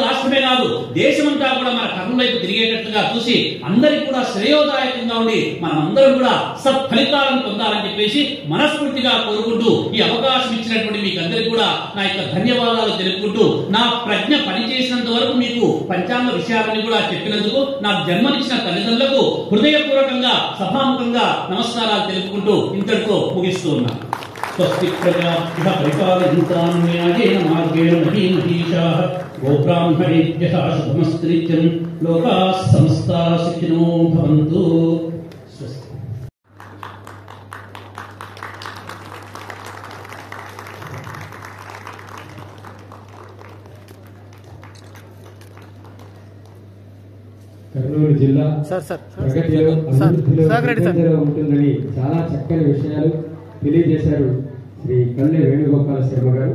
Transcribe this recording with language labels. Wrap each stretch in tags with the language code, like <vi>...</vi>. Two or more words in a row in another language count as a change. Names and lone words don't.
<te>రాష్ట్రమే కాదు దేశమంతా కూడా మన కర్నూలు వైపు తిరిగేటట్టుగా చూసి అందరికీ కూడా శ్రేయోదాయకంగా ఉండి మనమందరం కూడా సత్ఫలితాలను పొందాలని చెప్పేసి మనస్ఫూర్తిగా కోరుకుంటూ ఈ అవకాశం ఇచ్చినటువంటి మీకు అందరికీ కూడా నా యొక్క ధన్యవాదాలు తెలుపుకుంటూ నా ప్రజ్ఞ పనిచేసినంత వరకు మీకు పంచాంగ విషయాలని కూడా చెప్పినందుకు నాకు జన్మనిచ్చిన తల్లిదండ్రులకు హృదయపూర్వకంగా సభాముఖంగా నమస్కారాలు తెలుపుకుంటూ ఇంతటితో ముగిస్తూ ఉన్నాను.</te> <sa>స్వస్తి ప్రజాభ్యః పరిపాలయంతాం న్యాయేన మార్గేణ మహీమహీషాః గోబ్రాహ్మణేభ్యః శుభమస్తు నిత్యం లోకాః సమస్తాః సుఖినో భవంతు.</sa> <te>కర్నూలు జిల్లా ప్రగతిలో అభివృద్ధిలో ఉంటుందని చాలా చక్కని విషయాలు తెలియజేశారు శ్రీ కల్లె వేణుగోపాల శర్మ గారు.</te>